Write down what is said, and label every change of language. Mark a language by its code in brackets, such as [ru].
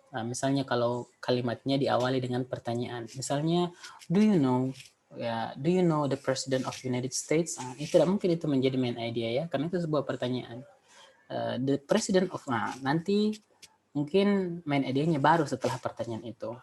[id] Nah, misalnya kalau kalimatnya diawali dengan pertanyaan. Misalnya, [en] do you know the President of United States? [id] Itu tidak mungkin itu menjadi main idea ya, karena itu sebuah pertanyaan. [en] The President of, [id] nanti mungkin main idenya baru setelah pertanyaan itu.